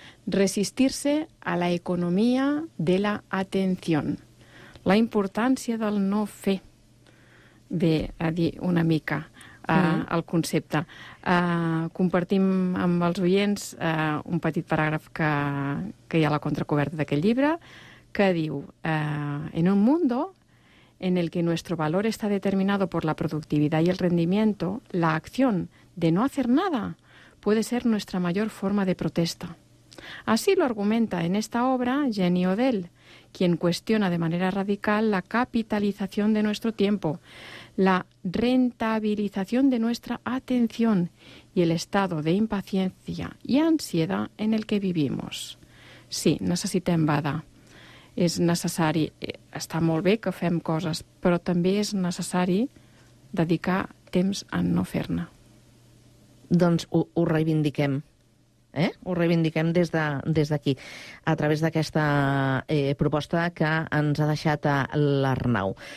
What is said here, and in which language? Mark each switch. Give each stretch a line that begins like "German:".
Spanish: Resistirse a la economía de la atención.
Catalan: La importància del no fer. Bé, a dir una mica... el concepte. Compartim amb els oients un petit paràgraf que hi ha a la contracoberta d'aquest llibre, que diu
Spanish: en un mundo en el que nuestro valor está determinado por la productividad y el rendimiento, la acción de no hacer nada puede ser nuestra mayor forma de protesta. Así lo argumenta en esta obra Jenny Odell, quien cuestiona de manera radical la capitalización de nuestro tiempo, la rentabilización de nuestra atención y el estado de impaciencia y ansiedad en el que vivimos.
Catalan: Sí, necessitem badar. És necessari, està molt bé que fem coses, però també és necessari dedicar temps a no fer-ne. Doncs ho reivindiquem. Eh? Ho reivindiquem des d'aquí, a través d'aquesta proposta que ens ha deixat l'Arnau.